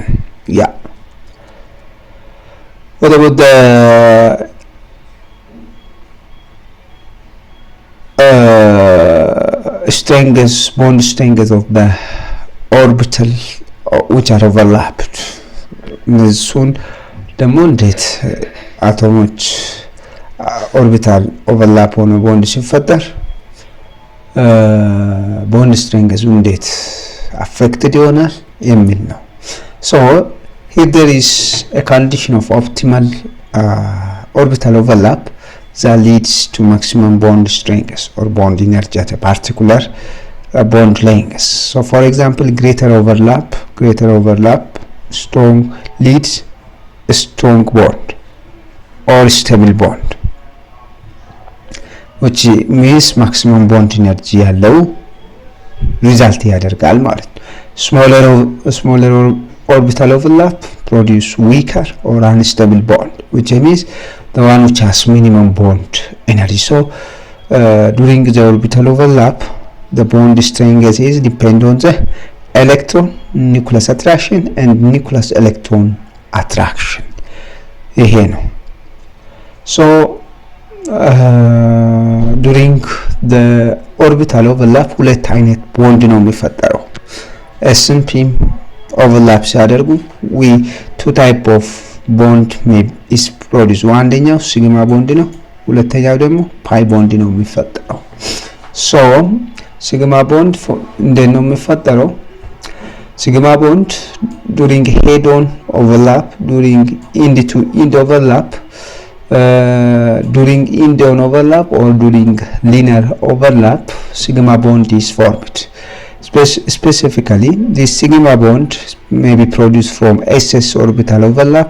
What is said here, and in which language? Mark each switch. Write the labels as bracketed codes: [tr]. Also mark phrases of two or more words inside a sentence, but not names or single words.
[en] Yeah. What about the bond strength of the orbital which are overlapped? [am] እሱን ደግሞ እንዴት አቶሞች [en] orbital overlap [am] ሆኖ ቦንድ ሲፈጠር [en] bond strength [am] እንዴት አፌክትድ ይሆናል የሚል ነው። [en] So here there is a condition of optimal orbital overlap. that leads to maximum bond strength or bond energy at a particular bond length. So for example, greater overlap strong leads a strong bond or stable bond, which means maximum bond energy [am] ያለው result ያደርጋል ማለት ነው። [en] smaller orbital overlap produce weaker or unstable bond, which means the one which has minimum bond energy. So during the orbital overlap, the bond strength is depend on the electron nucleus attraction and nucleus electron attraction. [am] ይሄ ነው። [en] So during the orbital overlap [am] ሁለት አይነት ቦንድ ነው የሚፈጠረው። [en] S&P overlap ሲያደርጉ we two type of bond is produced. [am] አንደኛው [en] sigma bond [am] ነው፣ ሁለተኛው ደግሞ [en] pi bond [am] ነው የሚፈጠረው። [en] So sigma bond [am] እንዴት ነው የሚፈጠረው? [en] sigma bond during head on overlap, during end to end overlap, during end on overlap or during linear overlap, sigma bond is formed. Specifically, this sigma bond may be produced from SS orbital overlap.